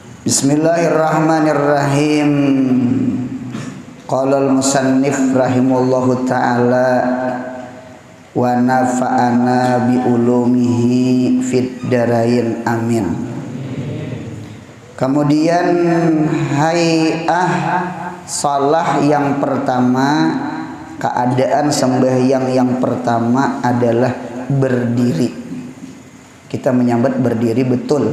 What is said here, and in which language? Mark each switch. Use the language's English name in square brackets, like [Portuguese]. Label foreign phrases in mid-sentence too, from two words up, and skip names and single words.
[Arabic] بسم الله الرحمن الرحيم. قال المصنف رحمه الله تعالى ونفعنا بعلومه في الدارين آمين. [Indonesian] Kemudian [Arabic] هيئة الصلاة [Indonesian] yang pertama, keadaan sembahyang yang pertama adalah berdiri. Kita menyambut berdiri betul.